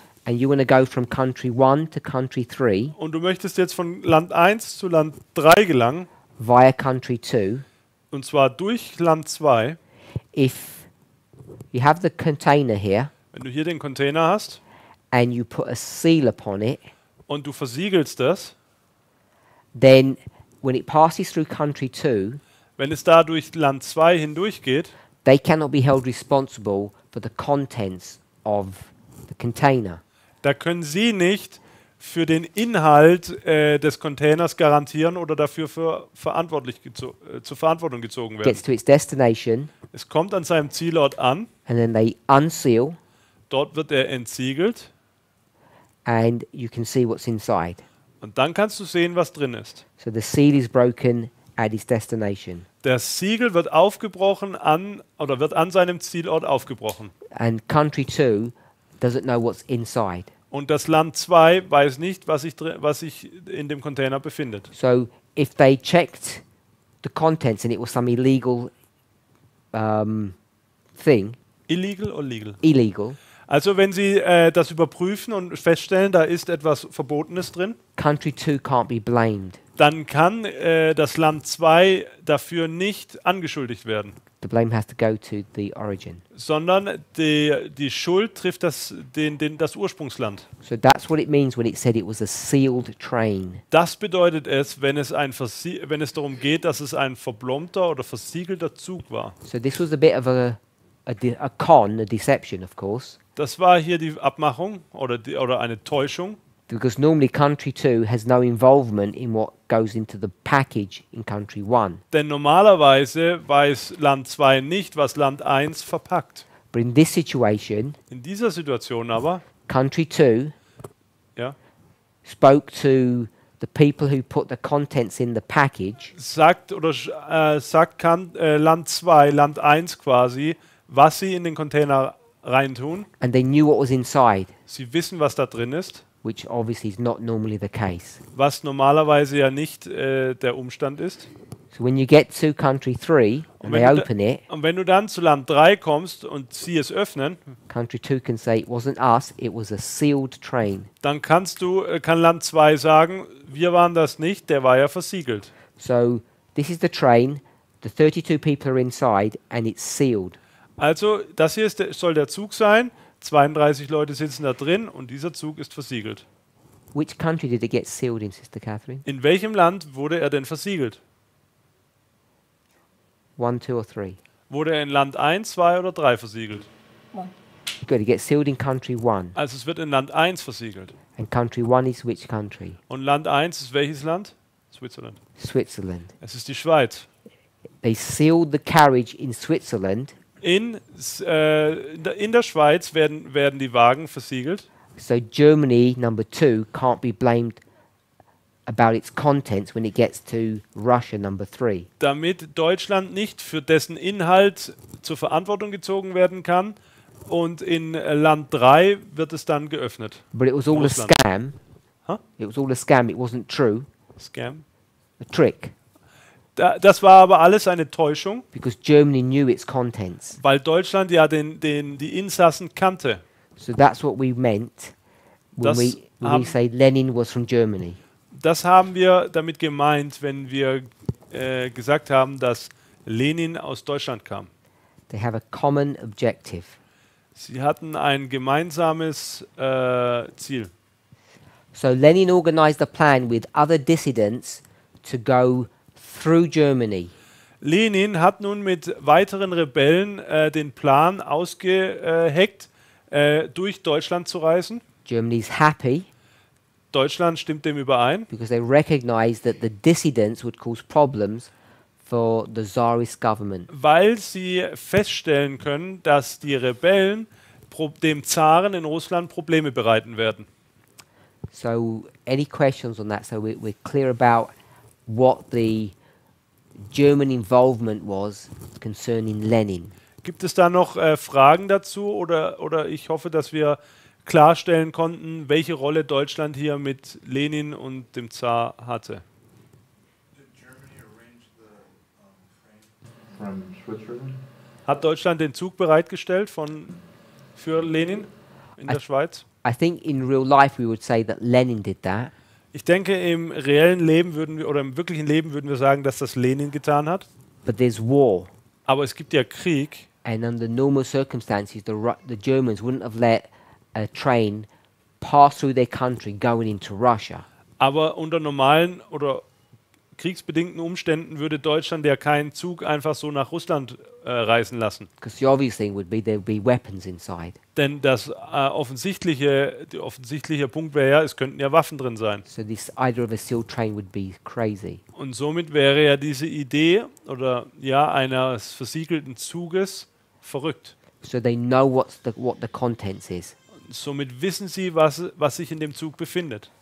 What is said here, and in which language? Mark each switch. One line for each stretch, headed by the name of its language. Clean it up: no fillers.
English: and you want to go from country 1 to country 3
German: und du möchtest jetzt von Land 1 zu Land 3 gelangen,
English: via country 2,
German: und zwar durch Land 2,
English: if you have the container here
German: wenn du hier den Container hast
English: and you put a seal upon it,
German: und du versiegelst das,
English: then when it passes through country 2,
German: wenn es da durch Land 2 hindurchgeht,
English: they cannot be held responsible for the contents of the container.
German: da können sie nicht für den Inhalt des Containers garantieren oder dafür zur Verantwortung gezogen werden.
English: Gets to its destination
German: Es kommt an seinem Zielort an,
English: and then they unseal
German: dort wird er entsiegelt
English: and you can see what's inside.
German: und dann kannst du sehen, was drin ist.
English: So the seal is broken at its destination.
German: Das Siegel wird aufgebrochen wird an seinem Zielort aufgebrochen.
English: And country 2 doesn't know what's inside.
German: Und das Land 2 weiß nicht, was sich in dem Container befindet.
English: So if they checked the contents and it was some illegal thing,
German: Illegal oder legal?
English: illegal,
German: Also wenn sie das überprüfen und feststellen, da ist etwas Verbotenes drin,
English: country 2 can't be blamed.
German: dann kann das Land 2 dafür nicht angeschuldigt werden,
English: The blame has to go to the origin.
German: sondern die Schuld trifft das Ursprungsland.
English: So that's what it means when it said it was a sealed train.
German: Das bedeutet es, wenn es darum geht, dass es ein verblombter oder versiegelter Zug war.
English: So this was a bit of a deception, of course,
German: Das war hier die Abmachung oder eine Täuschung,
English: because normally country 2 has no involvement in what goes into the package in country 1.
German: denn normalerweise weiß Land 2 nicht, was Land 1 verpackt.
English: But in this situation,
German: In dieser Situation aber,
English: country 2
German: ja,
English: spoke to the people who put the contents in the package,
German: sagt Land 2, Land 1 quasi, was sie in den Container reintun.
English: and they knew what was inside,
German: Sie wissen, was da drin ist,
English: which obviously is not normally the case.
German: was normalerweise ja nicht der Umstand ist.
English: So when you get to country 3 and they open it,
German: Und wenn du dann zu Land 3 kommst und sie es öffnen,
English: country 2 can say it wasn't us, it was a sealed train.
German: dann kann Land 2 sagen, wir waren das nicht, der war ja versiegelt.
English: So this is the train, the 32 people are inside and it's sealed.
German: Also das hier soll der Zug sein, 32 Leute sitzen da drin und dieser Zug ist versiegelt.
English: Which country did it get sealed in, Sister Catherine?
German: In welchem Land wurde er denn versiegelt?
English: 1, 2 or 3?
German: Wurde er in Land 1, 2 oder 3 versiegelt?
English: Good, it gets sealed in country 1.
German: Also es wird in Land 1 versiegelt.
English: And country 1 is which country?
German: Und Land 1 ist welches Land?
English: Switzerland. Switzerland.
German: Es ist die Schweiz.
English: They sealed the carriage in Switzerland,
German: In der Schweiz werden die Wagen versiegelt.
English: so Germany, number 2, can't be blamed about its contents when it gets to Russia, number 3.
German: Damit Deutschland nicht für dessen Inhalt zur Verantwortung gezogen werden kann. Und in Land 3 wird es dann geöffnet.
English: But it was all
German: Russland.
English: a scam. Huh? It was all a scam. It wasn't true. Scam. A trick.
German: Das war aber alles eine Täuschung,
English: Because Germany knew its contents.
German: weil Deutschland ja die Insassen kannte.
English: So that's what we meant when
German: Das
English: we
German: haben-
English: say Lenin was from Germany.
German: Das haben wir damit gemeint, wenn wir gesagt haben, dass Lenin aus Deutschland kam.
English: They have a common objective.
German: Sie hatten ein gemeinsames Ziel.
English: So Lenin organized a plan with other dissidents to go through Germany.
German: Lenin hat nun mit weiteren Rebellen den Plan ausgeheckt, durch Deutschland zu reisen.
English: Germany's happy
German: Deutschland stimmt dem überein,
English: because they recognized that the dissidents would cause problems for the Tsarist government.
German: weil sie feststellen können, dass die Rebellen dem Zaren in Russland Probleme bereiten werden.
English: So any questions on that? So we're clear about what the German involvement was concerning Lenin.
German: Gibt es da noch Fragen dazu oder ich hoffe, dass wir klarstellen konnten, welche Rolle Deutschland hier mit Lenin und dem Zar hatte?
English: Did Germany arrange the train from Switzerland?
German: Hat Deutschland den Zug bereitgestellt für Lenin in der Schweiz?
English: I think in real life we would say that Lenin did that,
German: Ich denke, im reellen Leben im wirklichen Leben würden wir sagen, dass das Lenin getan hat.
English: but there's war,
German: Aber es gibt ja Krieg
English: and under normal circumstances, the Germans wouldn't have let a train pass through their country going into Russia.
German: Aber unter normalen oder kriegsbedingten Umständen würde Deutschland ja keinen Zug einfach so nach Russland reisen lassen.
English: Because the obvious thing would be there'd be weapons inside.
German: Denn der offensichtliche Punkt wäre ja, es könnten ja Waffen drin sein.
English: So this idea of a sealed train would be crazy.
German: Und somit wäre ja diese Idee oder ja eines versiegelten Zuges verrückt.
English: So they know what the contents is.
German: Somit wissen sie, was sich in dem Zug befindet.